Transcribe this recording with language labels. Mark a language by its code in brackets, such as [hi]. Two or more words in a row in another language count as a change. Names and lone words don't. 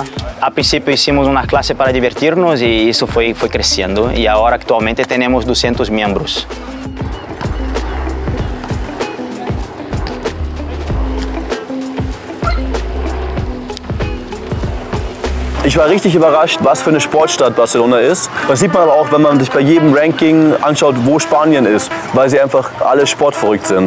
[pt] A princípio [es] hicimos una clase para divertirnos y eso fue creciendo y ahora actualmente tenemos 200 miembros. [de] Ich war richtig überrascht, was für eine Sportstadt Barcelona ist. Das sieht man aber auch, wenn man sich bei jedem Ranking anschaut, wo Spanien ist, weil sie einfach alle sportverrückt sind.